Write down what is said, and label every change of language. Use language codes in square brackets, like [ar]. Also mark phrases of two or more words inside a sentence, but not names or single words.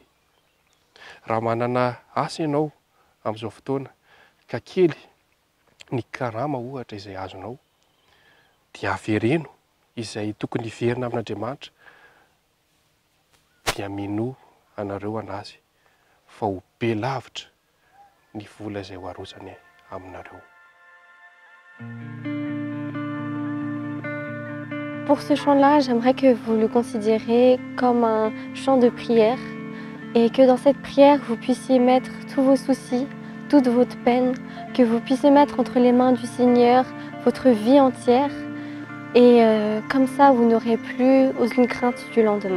[mg] Raha manana asa ianao amin'izao fotoana ka kely ny karama ohatra izay azonao dia avereno izay tokony verina amin'Andriamanitra, dia mino anareo anazy fa ho be lavitra ny vola izay ho arotsany aminareo. [fr] Pour ce chant-là, j'aimerais que vous le considériez comme un chant de prière et que dans cette prière, vous puissiez mettre tous vos soucis, toute votre peine, que vous puissiez mettre entre les mains du Seigneur votre vie entière et comme ça, vous n'aurez plus aucune crainte du lendemain.